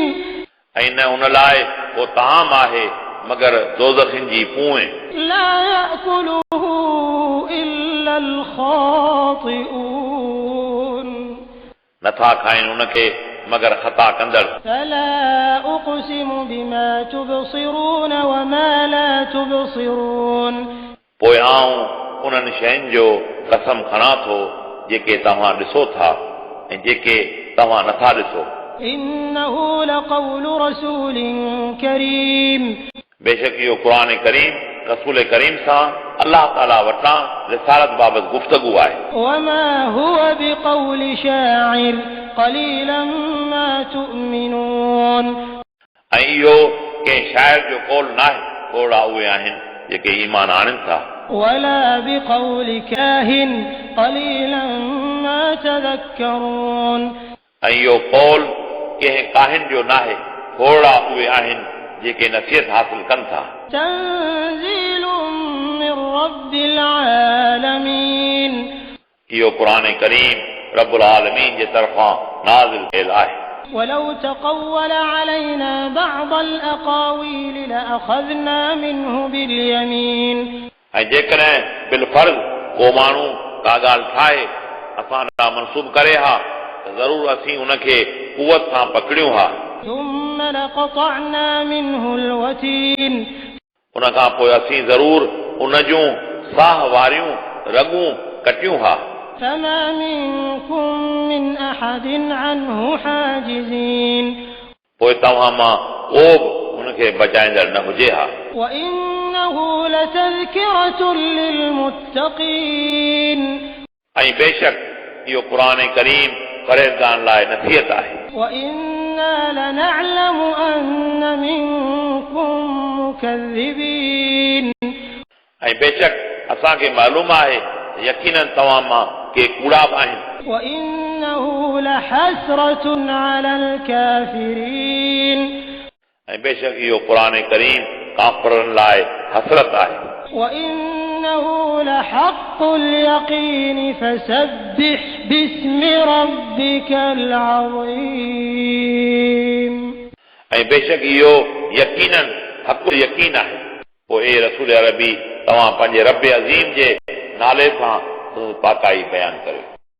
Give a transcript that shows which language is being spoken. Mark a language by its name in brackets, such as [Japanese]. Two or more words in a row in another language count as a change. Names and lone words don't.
[Sindhi] ऐं न उन लाइ को ताम आहे मगर दोज़खिन जी पूए [Arabic] لا يأكله إلا الخاطئون [Sindhi] नथा खाइनि उनखे मगर ख़ता कंदड़ [Arabic] فلا أقسم بما تبصرون وما لا تبصرون [Sindhi] पोइ आऊं उन्हनि शयुनि जो कसम खणां थो जेके तव्हां ॾिसो था ऐं जेके तव्हां नथा ॾिसो [Arabic] إنه لقول رسول كريم [Sindhi] बेशक इहो क़ुरान करीम रसूल करीम सां अलाह ताला वटां रिसालत बाबति गुफ़्तगू आहे [Arabic] وما هو بقول شاعر قليلا ما تؤمنون [Sindhi] ऐं इहो कंहिं शाइर जो कौल नाहे थोरा उहे आहिनि जेके ईमान आणनि था [Arabic] ولا بقول كاهن قليلا ما تذكرون [Sindhi] ऐं इहो कौल कंहिं काहिन जो नाहे थोरा उहे आहिनि जेके नसीहत हासिल कनि था [Arabic] تنزيل من رب العالمين [Sindhi] इहो क़ुरान करीम [Arabic] رب العالمين [Sindhi] जे तरफ़ां नाज़िल थियल आहे [Arabic] ولو تقول علينا بعض الأقاويل لأخذنا منه باليمين [Sindhi] ऐं जेकॾहिं बिलफर्ज़ को माण्हू का ॻाल्हि ठाहे असां ॾांहुं मनसूब करे हा त ज़रूरु असीं उनखे कुवत सां पकड़ियूं हा [Arabic] ثم لقطعنا منه الوتين [Sindhi] उन खां पोइ असीं ज़रूरु उन जूं साह वारियूं रॻूं कटियूं हा [Arabic] فما منكم من أحد عنه حاجزين [Sindhi] पोइ तव्हां मां को बि उनखे बचाईंदड़ न हुजे हा [Arabic] وإنه لتذكرة للمتقين [Sindhi] ऐं बेशक इहो क़ुरान करीम परहेज़गारनि लाइ नसीहत आहे [Arabic] وإنا لنعلم أن منكم مكذبين [Sindhi] ऐं बेशक असांखे मालूम आहे यकीनन तव्हां मां के कूड़ा बि आहिनि [Arabic] وإنه لحسرة على الكافرين [Sindhi] ऐं बेशक इहो क़ुरान करीम काफ़िरनि लाइ हसरत आहे [Arabic] وإنه لحق اليقين فسبح باسم ربك العظيم [Sindhi] ऐं बेशक इहो यकीनन हक़ यकीन आहे पोइ ए रसूल अरबी तव्हां पंहिंजे रब अज़ीम जे नाले सां पाकाई बयानु करियो